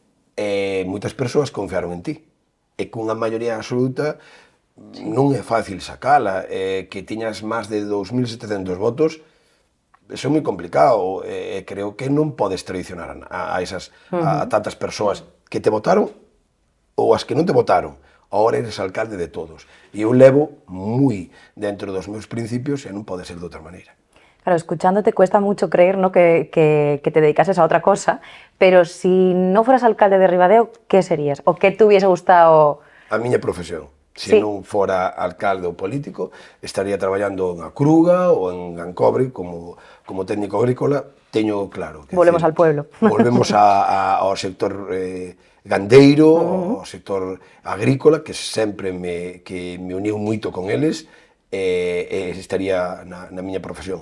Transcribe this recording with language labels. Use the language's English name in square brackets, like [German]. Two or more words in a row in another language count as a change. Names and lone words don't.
[Galician] e moitas persoas confiaron en ti, e cunha maioría absoluta non é fácil sacala, que tiñas máis de 2.700 votos, iso é moi complicado, e creo que non podes traicionar a esas, a tantas persoas que te votaron ou as que non te votaron. [Spanish] Ahora eres alcalde de todos. [Galician] E eu levo moi dentro dos meus principios e non pode ser de outra maneira. [Spanish] Claro, escuchándote cuesta mucho creer, ¿no?, que te dedicases a otra cosa, pero si no fueras alcalde de Ribadeo, ¿qué serías? ¿O qué te hubiese gustado? [Galician] A miña profesión. Se [Spanish] Sí. [Galician] non fora alcalde ou político, estaría traballando en Acruga ou en Gancobre como técnico agrícola. Teño claro. [Spanish] Volvemos al pueblo. [Galician] Volvemos ao sector gandeiro, ao sector agrícola, que sempre me uniu moito con eles, e estaría na miña profesión.